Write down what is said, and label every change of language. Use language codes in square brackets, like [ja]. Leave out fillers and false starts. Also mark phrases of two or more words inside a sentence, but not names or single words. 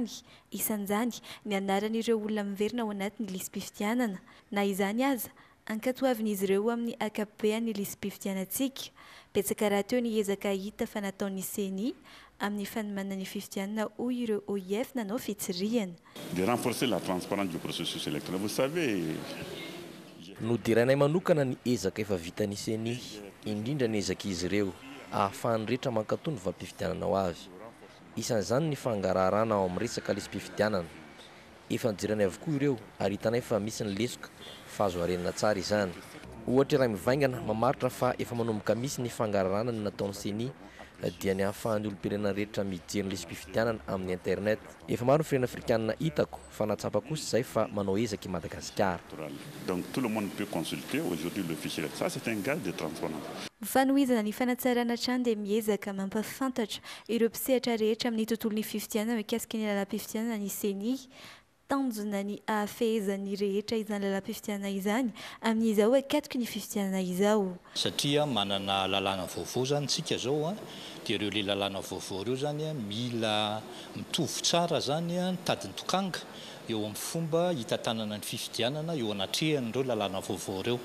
[mg] Isan'izany ny anaran'ireo olona miverina ao anatin'ny lisam-pifidianana na izany aza ankatoavin'izy ireo amin'ny akapobean'ny lisam-pifidianantsika. Betsaka raha teo ny ezaka hita fa nataon'ny CENI amin'ny fanomanana ny fifidianana hoy ireo OIF nanao fitsiriana. [fr] De renforcer la transparence du processus électoral. Vous savez, [mg] nodiranay manokana ny ezaka efa vitan'ny CENI indrindra ny ezak'izy ireo ahafahany rehetra mankatony vampifitianana ho avy. Isan'izany ny fangararana ao amin'ny resaka lisam-pifidianana. Efa nijirany avokoa ireo ary hitanay fa misy ny lesoka fa azo arenina tsara izany. Ohatra raha mivaingana mamaritra fa efa manomboka misy ny fangararana ny nataon'ny CENI dia ny ahafahan'ny olom-pirenena rehetra mijery ny lisam-pifidianana amin'ny internet. Efa maro ny firenena afrikanina hitako fa natsapa kosa izay fa manao ezaka i Madagasikara. [fr] Donc tout le monde peut consulter aujourd'hui le fichier. Ça c'est un gage de transparence. [mg] Fanohizana ny fanatsarana trano dia miezaka mampafantatra ireo mpisehatra rehetra amin'ny tontolon'ny fifidianana mikasika ny lalam-pifidianana ny CENI tanjona ny ahafehezany rehetra izany lalam-pifidianana izany amin'izao akatoky ny fifidianana izao. Satria manana lalàna vaovao zany tsika zao dia ireo le lalàna vaovao ireo zany mila mitovy tsara zany ny tadiny tokanga eo amin'ny fomba hitantanana ny fifidianana eo anatrehan'ireo lalàna vaovao ireo.